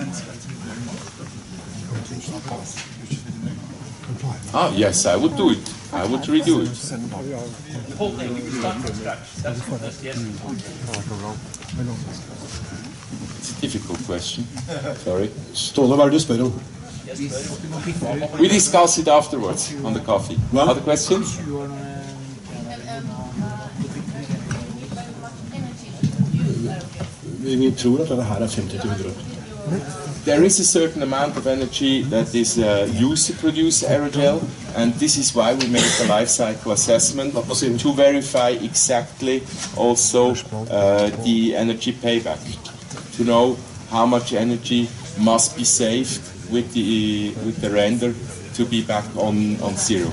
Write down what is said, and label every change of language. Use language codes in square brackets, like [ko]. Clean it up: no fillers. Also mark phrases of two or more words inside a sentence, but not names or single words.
[en] Ah, yes, I would do it. I would redo it. The whole thing, you would start from scratch. That's the essence. It's a difficult question. Sorry. [no] Ståle, hva det du spør om? [en] We discuss it afterwards on the coffee. Well, other questions? [no] Vi tror at dette her 50-100 år. [en] There is a certain amount of energy that is used to produce aerogel, and this is why we make the life cycle assessment to verify exactly also the energy payback, to know how much energy must be saved with the render to be back on zero.